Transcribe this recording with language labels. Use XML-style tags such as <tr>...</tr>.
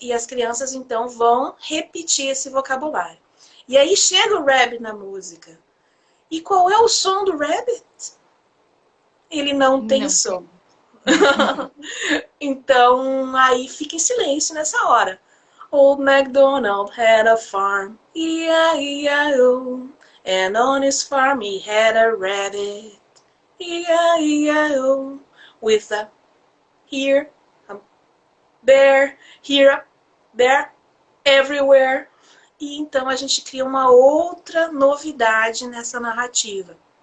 <pt>E as crianças, então, vão repetir esse vocabulário. E aí chega o rabbit na música. E qual é o som do rabbit? Ele não tem som. Então, aí fica em silêncio nessa hora.</pt> <en>Old MacDonald had a farm, E-I-E-I-O. And on his farm he had a rabbit, E-I-E-I-O. With a here, a there, here, there, everywhere.</en> <pt>E então a gente cria uma outra novidade nessa narrativa.</pt>